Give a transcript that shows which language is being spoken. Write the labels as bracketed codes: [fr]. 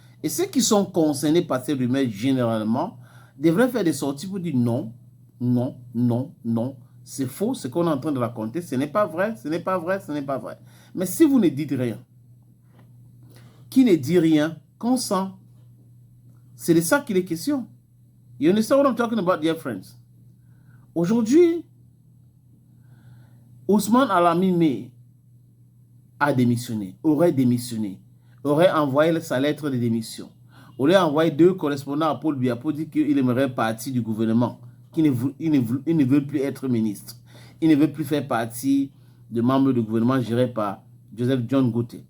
[fr] Et ceux qui sont concernés par ces rumeurs, généralement, devraient faire des sorties pour dire non, non, non, non. C'est faux, ce qu'on est en train de raconter, ce n'est pas vrai, ce n'est pas vrai, ce n'est pas vrai. Mais si vous ne dites rien, qui ne dit rien, consent. C'est de ça qu'il est question. [en] You understand what I'm talking about, dear friends? [fr] Aujourd'hui, Ousmane Alamine a démissionné, aurait envoyé sa lettre de démission, aurait envoyé 2 correspondants à Paul Biya pour dire qu'il aimerait partir du gouvernement, qu'il ne veut plus être ministre, il ne veut plus faire partie de membres du gouvernement géré par Joseph John Gote.